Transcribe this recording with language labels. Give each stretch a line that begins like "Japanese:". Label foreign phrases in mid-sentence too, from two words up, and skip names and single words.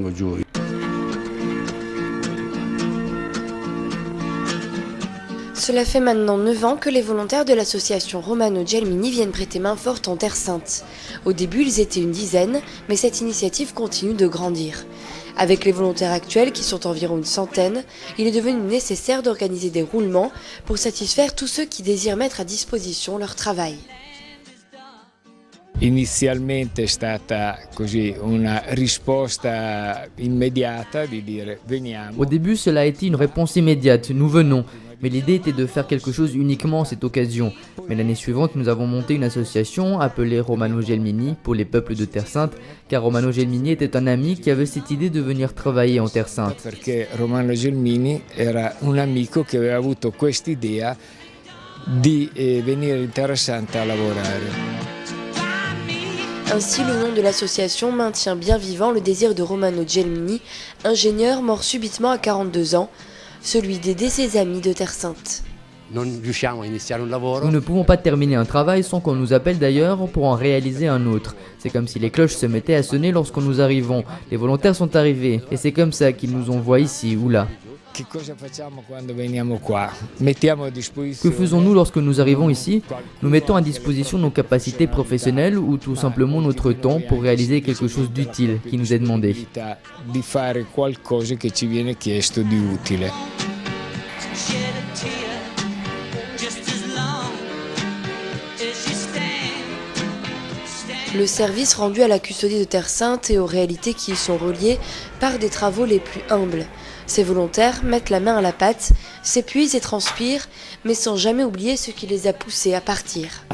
French: Cela fait maintenant 9 ans que les volontaires de l'association Romano Gelmini viennent prêter main forte en Terre Sainte. Au début, ils étaient une dizaine, mais cette initiative continue de grandir. Avec les volontaires actuels, qui sont environ une centaine, il est devenu nécessaire d'organiser des roulements pour satisfaire tous ceux qui désirent mettre à disposition leur travail.
Italian: Inizialmente è stata così una risposta immediata di dire veniamo.
French: Au début, cela a été une réponse immédiate, nous venons. Mais l'idée était de faire quelque chose uniquement à cette occasion. Mais l'année suivante, nous avons monté une association appelée Romano Gelmini pour les peuples de Terre Sainte, car Romano Gelmini était un ami qui avait cette idée de venir travailler en Terre Sainte.
Italian: Perché Romano Gelmini era un amico che aveva avuto quest'idea di venire in Terra Santa a lavorare.
French: Ainsi, le nom de l'association maintient bien vivant le désir de Romano Gelmini, ingénieur mort subitement à 42 ans, celui d'aider ses amis de Terre Sainte. Nous ne pouvons pas terminer un travail sans qu'on nous appelle d'ailleurs pour en réaliser un autre. C'est comme si les cloches se mettaient à sonner lorsque nous arrivons. Les volontaires sont arrivés et c'est comme ça qu'ils nous envoient ici ou là.
Italian: Che cosa facciamo quando veniamo qua? Mettiamo a disposizione.
French: Que faisons-nous lorsque nous arrivons ici? Nous mettons à disposition nos capacités professionnelles ou tout simplement notre temps pour réaliser quelque chose d'utile qui nous est demandé.
Italian: Di fare qualcosa che ci viene chiesto di utile.
French: Le service rendu à la custodie de Terre Sainte et aux réalités qui y sont reliées par des travaux les plus humbles. Ces volontaires mettent la main à la pâte, s'épuisent et transpirent, mais sans jamais oublier ce qui les a poussés à partir.